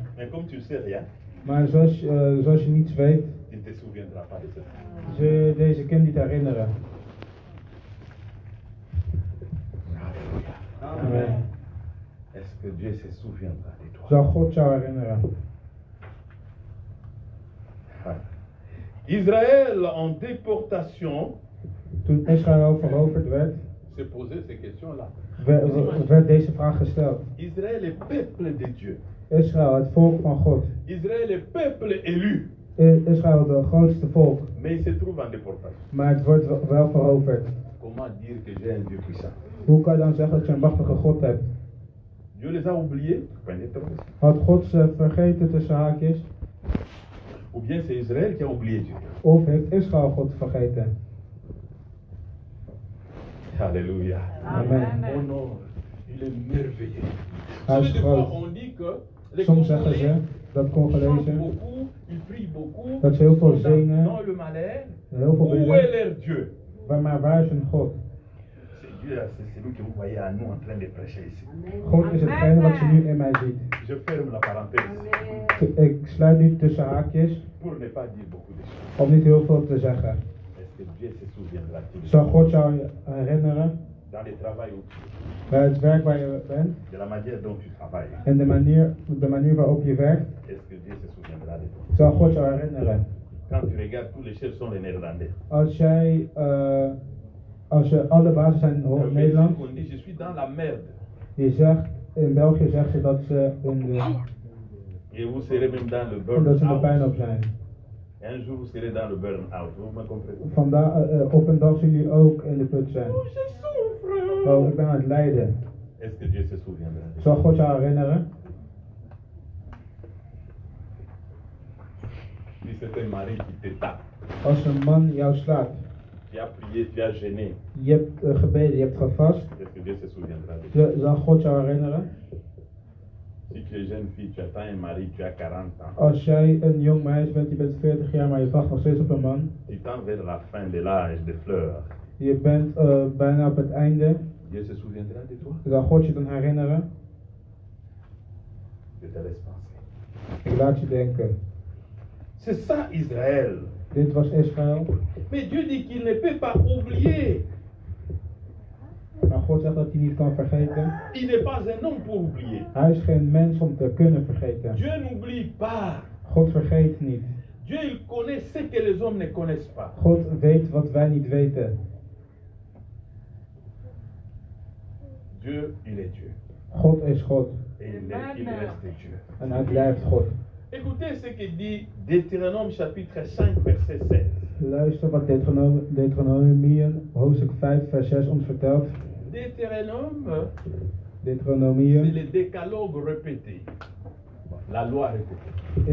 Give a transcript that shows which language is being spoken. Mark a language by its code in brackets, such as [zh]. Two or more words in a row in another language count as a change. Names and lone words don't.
[fr] Mais comme tu ne sais rien, [nl] Maar zoals je niets weet, [fr] tu ne te souviendras pas de ça. [nl] zul je deze kind niet herinneren. [fr] Alléluia. [nl] Amen. [fr] Est-ce que Dieu se souviendra de toi? [nl] Zal God jou herinneren? [fr] Israël en déportation [nl] Toen Israël veroverd werd, [fr] se posait ces questions-là. [nl] werd deze vraag gesteld. [fr] Israël est peuple de Dieu. [nl] Israël, het volk van God. [fr] Israël est peuple élu. [nl] Israël, het grootste volk. [fr] Mais il se trouve en déportation. [nl] Maar het wordt wel veroverd. [fr] Comment dire que j'ai un Dieu puissant? [nl] Hoe kan je dan zeggen dat je een machtige God hebt? [fr] Dieu les a oubliés? Peut-être. [nl] Had God ze vergeten tussen haakjes? [fr] Ou bien c'est Israël qui a oublié Dieu? [nl] Of heeft Israël God vergeten? [fr] Alléluia. [nl] Amen. [fr] Oh non, il est merveilleux. [nl] Hij [fr] Vous [nl] is [fr] savez, des fois, [nl] groot. [fr] on dit que les [nl] Soms zeggen ze [fr] Congolais [nl] dat [fr] chantent [nl] Congolezen [fr] beaucoup, ils prient beaucoup, [nl] dat ze heel veel [fr] sont dans [nl] zingen, [fr] dans le malheur. [nl] heel veel [fr] Où est [nl] bidden, [fr] leur Dieu? [nl] maar waar is hun God? [fr] C'est Dieu, c'est celui que vous voyez à nous en train de prêcher ici. [nl] God is hetgene wat je nu in mij ziet. [fr] Je ferme la parenthèse [nl] Ik sluit nu tussen haakjes [fr] pour ne pas dire beaucoup de choses. [nl] om niet heel veel te zeggen. [fr] Est-ce que Dieu se souviendra-t-il [nl] Zal God jou herinneren [fr] dans le travail où tu es, [nl] bij het werk waar je bent [fr] de la manière dont tu travailles? [nl] en de manier waarop je werkt? [fr] Est-ce que Dieu se souviendra de toi? [nl] Zal God jou herinneren? [fr] Quand tu regardes, tous les chefs sont les Néerlandais. [nl] Als je alle bazen zijn in [fr] En [nl] Nederland, [fr] Belgique, on dit, je suis dans la merde. [nl] je zegt, in België zeggen ze dat ze [fr] Et vous serez même dans le [nl] dat ze er [fr] burn-out. [nl] pijn op zijn. [fr] Un jour, vous serez dans le burn-out. Vous me comprenez? [nl] Op een dag zullen jullie ook in de put zijn. [fr] Oh, je souffre. [nl] Oh, ik ben aan het lijden. [fr] Est-ce que Dieu se souviendra de toi? [nl] Zal God jou herinneren? [fr] Si c'est un mari qui te tape, [nl] Als een man jou slaat, [fr] tu as prié, tu as gêné, [nl] je hebt gebeden, je hebt gevast, [fr] est-ce que Dieu se souviendra de toi? [nl] zal God jou herinneren? [fr] Si tu es jeune fille, tu attends un mari, tu as 40 ans, [nl] Als jij een jong meisje bent, je bent 40 jaar, maar je wacht nog steeds op een man. [fr] tu tends vers la fin de l'âge des fleurs, [nl] Je bent bijna op het einde. [fr] Dieu se souviendra de toi? [nl] Zal God je dan herinneren? [fr] Je te laisse penser. [nl] Ik laat je denken. [fr] C'est ça Israël. [nl] Dit was Israël. [fr] Mais Dieu dit qu'il ne peut pas oublier. [nl] Maar God zegt dat hij niet kan vergeten. [fr] Il n'est pas un homme pour oublier. [nl] Hij is geen mens om te kunnen vergeten. [fr] Dieu n'oublie pas. [nl] God vergeet niet. [fr] Dieu, il connaît ce que les hommes ne connaissent pas. [nl] God weet wat wij niet weten. [fr] Dieu, il est Dieu. [nl] God is God. [fr] Et il reste Dieu. [nl] En hij blijft God. [fr] Écoutez ce que dit Deutéronome chapitre 5 verset 16. [nl] Luister wat Deuteronomium hoofdstuk 5 vers 6 ons vertelt. [fr] Deutéronome, c'est [nl] Deuteronomium [fr] le décalogue répété. La loi répétée.